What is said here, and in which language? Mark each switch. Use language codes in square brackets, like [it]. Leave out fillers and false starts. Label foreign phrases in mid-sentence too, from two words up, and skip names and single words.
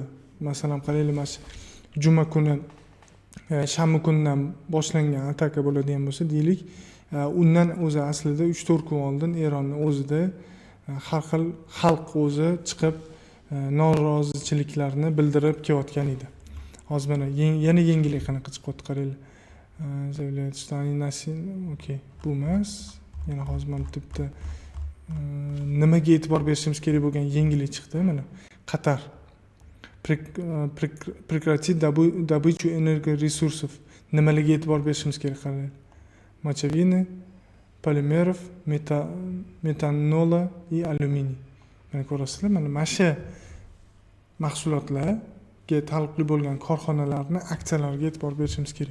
[uz] Masalan, qaranglar, mana shu juma kuni, shanba kundan boshlangan ataka bo'ladigan bo'lsa, deylik, undan o'zi aslida 3-4 kun oldin Eronning o'zida har xil xalq o'zi chiqib norozichiliklarni bildirib kelayotgan edi. Hozir mana yana yangilik qanaqa chiqyapti, qaranglar. Okey, bu emas. Yana hozir mana bitta nimaga e'tibor berishimiz kerak bo'lgan yangilik chiqdi mana. [ru] Qatar прекратит добычу энергоресурсов. [uz] Nimalarga e'tibor berishimiz kerak, qaranglar. [ru] мочевина, полимеров, метанола и алюминий. [uz] Mana ko'rasizlar, mana shu mahsulotlarga taalluqli bo'lgan korxonalarning aksiyalariga e'tibor berishimiz kerak.